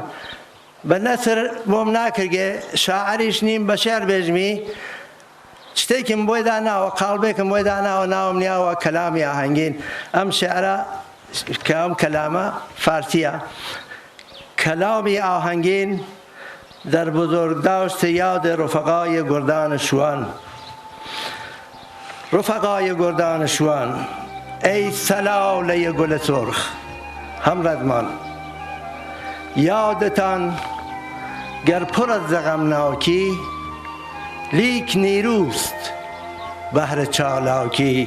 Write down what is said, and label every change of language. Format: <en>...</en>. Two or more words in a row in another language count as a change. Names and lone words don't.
<ckb>بە نەسر بۆم ناکردێ شاعریش نیم بە شێر بێژمی، شتێکم بۆی داناوە، قاڵبێکم بۆی داناوە، ناوم نیاوە کەلامی ئاهەنگین. ئەم شێعرە کە ئەم کەلامە فارسیە، کەلامی ئاهەنگین</ckb> <fa>در بزرگداشت یاد رفقای گردان شوان. رفقای گردان شوان، ای سلاله گل سرخ همردمان، یادتان گر پر از غمناکی، لیک نیروست بهر چالاکی.</fa>